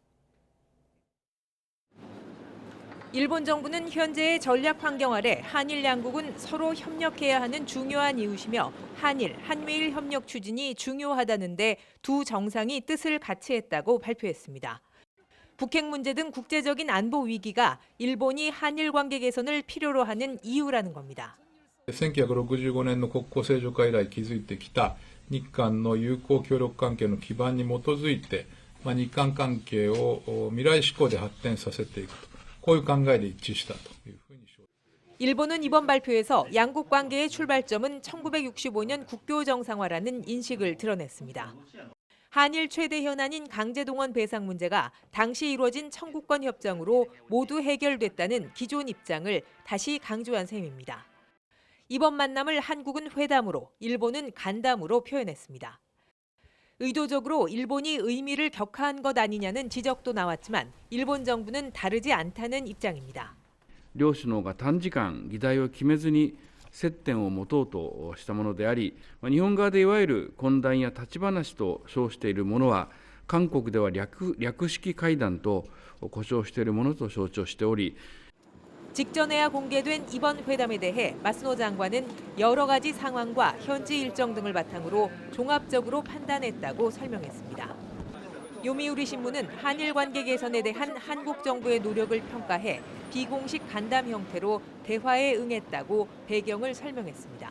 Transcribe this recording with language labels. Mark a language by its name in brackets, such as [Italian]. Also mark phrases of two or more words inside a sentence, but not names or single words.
[Korean] 일본 정부는 현재의 전략 환경 아래 한일 양국은 서로 협력해야 하는 중요한 이웃이며 한일, 한미일 협력 추진이 중요하다는데 두 정상이 뜻을 같이 했다고 발표했습니다. 북핵 문제 등 국제적인 안보 위기가 일본이 한일 관계 개선을 필요로 하는 이유라는 겁니다. [Japanese] 1965 年の国交正常化以来築いてきた日韓の友好協力関係の基盤に基づいて、日韓関係を未来志向で発展させていくと、こういう考えで一致したというふうに。 [Korean] 일본은 이번 발표에서 양국 관계의 출발점은 1965년 국교 정상화라는 인식을 드러냈습니다. 한일 최대 현안인 강제동원 배상 문제가 당시 이루어진 청구권 협정으로 모두 해결됐다는 기존 입장을 다시 강조한 셈입니다. 이번 만남을 한국은 회담으로, 일본은 간담으로 표현했습니다. 의도적으로 일본이 의미를 격화한 것 아니냐는 지적도 나왔지만 일본 정부는 다르지 않다는 입장입니다. [Japanese] 両首脳が短時間議題を決めずに接点を持とうとしたものであり、日本側でいわゆる懇談や立ち話と称しているものは、韓国では略式会談と呼称しているものと承知をしており、 [Korean] 직전에야 공개된 이번 회담에 대해 마스노 장관은 여러 가지 상황과 현지 일정 등을 바탕으로 종합적으로 판단했다고 설명했습니다. 요미우리 신문은 한일 관계 개선에 대한 한국 정부의 노력을 평가해 비공식 간담 형태로 대화에 응했다고 배경을 설명했습니다.